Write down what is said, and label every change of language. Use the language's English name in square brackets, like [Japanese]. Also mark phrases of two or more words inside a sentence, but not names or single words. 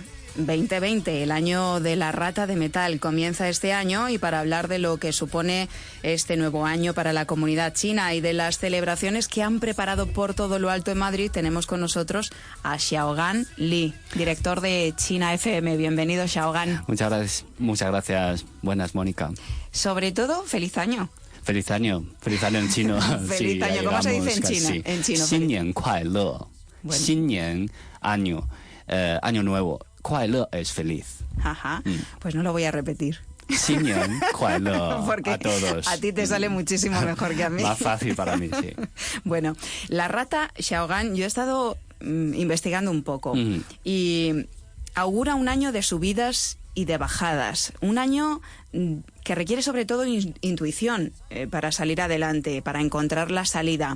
[Spanish] 2020, el año de la rata de metal, comienza este año, y para hablar de lo que supone este nuevo año para la comunidad china y de las celebraciones que han preparado por todo lo alto en Madrid, tenemos con nosotros a Xiaogan Li, director de China FM. Bienvenido, Xiaogan. Muchas gracias. Buenas, Mónica. Sobre todo, feliz año. Feliz año en chino. Feliz año, ¿cómo se dice en China? Sí. En chino. [Chinese] 新年快乐. [Spanish] Bueno. [Chinese] 新年, [Spanish] año, año nuevo. 快乐 es feliz. Ajá, pues no lo voy a repetir. [Chinese] 新年快乐 [Spanish] Porque a todos. a ti te sale muchísimo mejor que a mí. Más fácil para mí, sí. Bueno, la rata, Xiaogan, yo he estado investigando un poco y augura un año de subidas y de bajadas. Un año que requiere sobre todo intuición para salir adelante, para encontrar la salida.